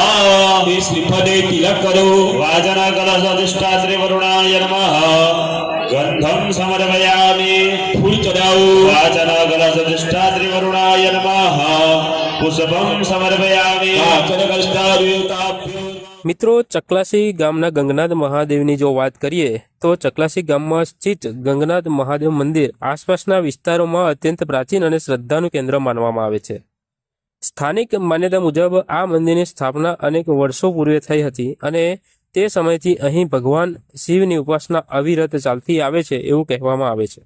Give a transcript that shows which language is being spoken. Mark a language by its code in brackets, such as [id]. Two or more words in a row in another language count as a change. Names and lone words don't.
[sa] श्रीपदे [hi] तिलक करो [sa] वाजना कलशाधिष्ठात्री वरुणाय नमः गन्धं समर्पयामि [hi] फूल चढ़ाओ [sa] वाजना कलशाधिष्ठात्री वरुणाय नमः पुष्पं समर्पयामि वाचन कलशाधिष्ठात्री। [gu] મિત્રો ચકલાસી ગામના ગંગનાથ મહાદેવની જો વાત કરીએ તો ચકલાસી ગામમાં સ્થિત ગંગનાથ મહાદેવ મંદિર આસપાસના વિસ્તારોમાં અત્યંત પ્રાચીન અને શ્રદ્ધાનું કેન્દ્ર માનવામાં આવે છે। સ્થાનિક માન્યતા મુજબ આ મંદિરની સ્થાપના અનેક વર્ષો પૂર્વે થઈ હતી અને તે સમયથી અહીં ભગવાન શિવની ઉપાસના અવિરત ચાલતી આવે છે એવું કહેવામાં આવે છે।